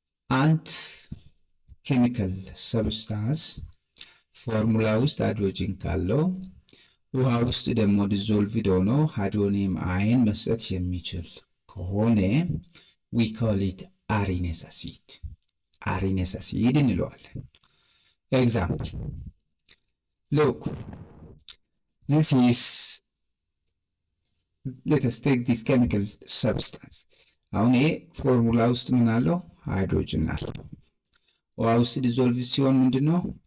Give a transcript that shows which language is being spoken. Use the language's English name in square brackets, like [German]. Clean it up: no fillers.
[Amharic] አንድ ኬሚካል ሰብስታንስ ፎርሙላ ውስጥ ሃይድሮጅን ካለው ውሃ ውስጥ ደግሞ ዲዞልቭድ ሆኖ ሃይድሮኒየም አየን መስጠት የሚችል ከሆነ [English] we call it arinous acid. Arinous acid [Amharic] እንለዋለን። [English] Example. Look, this is, let us take this chemical substance. [Amharic] አሁን ይሄ ፎርሙላ ውስጥ ምን አለው? ሃይድሮጅን አለው። ውሃ ውስጥ ዲዞልቭ ሲሆን ምንድነው?